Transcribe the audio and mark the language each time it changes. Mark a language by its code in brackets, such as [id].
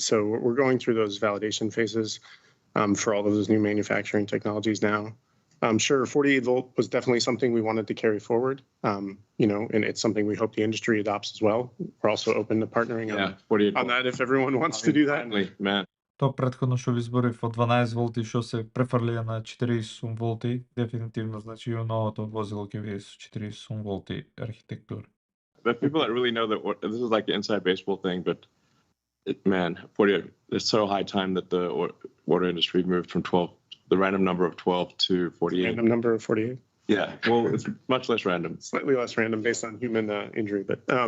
[en] So we're going through those validation phases for all of those new manufacturing technologies now. I'm sure 48 volt was definitely something we wanted to carry forward, and it's something we hope the industry adopts as well. We're also open to partnering on that if everyone wants to do that. Finally, man. [mk] То претходно што ви зборив од 12 волти што се префрлија на 48 волти, дефинитивно значи и новото возило ќе биде со 48 волти архитектура. [en] But people that really know that this is like the inside baseball thing, but 48, it's so high time that the auto industry moved from the random number of 12 to 48. Random number of 48. Yeah, well, it's much less random. Slightly less random based on human injury, but